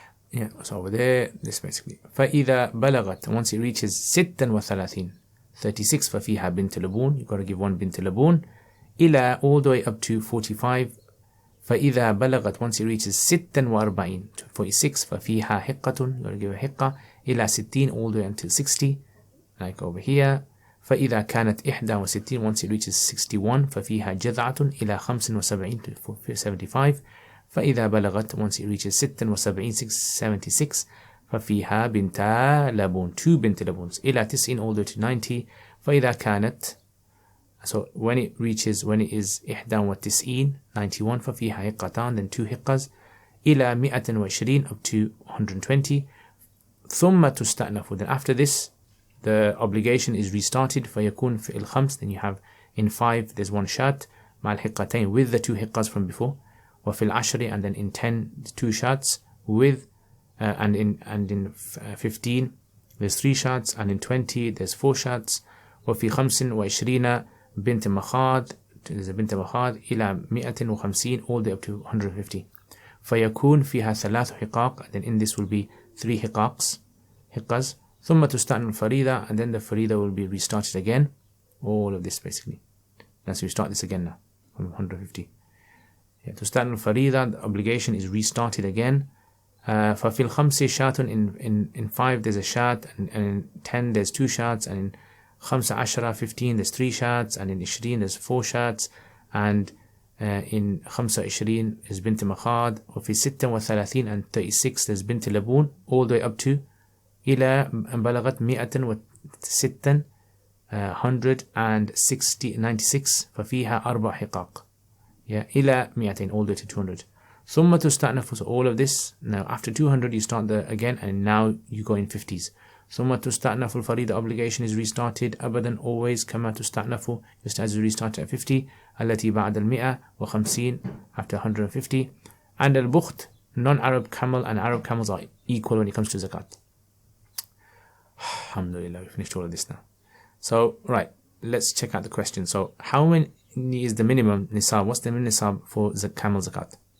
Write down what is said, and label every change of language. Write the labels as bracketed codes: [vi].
[en] Yeah, so over there, this basically. [ar] فإذا بلغت, [en] once it reaches 36, 36, [ar] ففيها بنت لبون, [en] you got to give 1 بنت لبون. [ar] إلى [en] all the way up to 45. [ar] فإذا بلغت, [en] once it reaches 46 to 46, [ar] ففيها حقة, [en] you got to give a حقة. [ar] إلى 60, [en] all the way until 60, like over here. [ar] فإذا كانت 61, [en] once it reaches 61, [ar] ففيها جذعة. إلى 75 [en] to 75. [ar] فإذا بلغت, [en] once it reaches 76, 76, [ar] ففيها بنتا لبون, [en] 2 بنت لبونs. [ar] إلى 90, [en] all the way to 90. [ar] فإذا كانت, [en] so when it is 91, 91, [ar] ففيها حقتان, [en] then 2 حقas. [ar] إلى 120, [en] up to 120. [ar] ثم تستأنف, [en] then after this the obligation is restarted. [ar] فيكون في الخمس, [en] then you have in 5 there's 1 shat [ar] مع الحقتين, [en] with the 2 حقas from before. [ar] وفي العشر, [en] and then in 10 2 shats with and in 15 there's 3 shats, and in 20 there's 4 shats. [ar] وفي 25 بنت مخاض, [en] there's a بنت مخاض. [ar] إلى 150, [en] all the way up to 150. [ar] فيكون فيها 3 حقاق, [en] and then in this will be 3 حقاقs. [ar] ثم تستأنف الفريضة, [en] and then the farida will be restarted again. All of this basically. Let's restart this again now from 150. Yeah, [ar] تستأنف الفريضة, [en] the obligation is restarted again. [ar] ففي الخمس شات, [en] in 5 there's a shat, and in 10 there's 2 shats, and in 15 15 there's 3 shats, and in 20 there's 4 shats, and in 25 is بنت مخاض. [ar] وفي 36 [en] and 36 there's بنت لبون, all the way up to [ar] إلى أن بلغت 106 196 ففيها 4 حقاق. [en] Yeah, [ar] إلى 200, [en] all the way to 200. [ar] ثم تستأنف, [en] so all of this, now after 200 you start again, and now you go in 50s. [ar] ثم تستأنف الفريضة, [en] obligation is restarted [ar] أبدا, [en] always [ar] كما تستأنف, [en] just as you restart at 50. [ar] التي بعد 150, [en] after 150. And al-bukht, non-Arab camel and Arab camels are equal when it comes to zakat. Alhamdulillah, we finished all of this now. So, right, let's check out the question. So, how many is the minimum nisab? What's the minimum nisab for the camel zakat?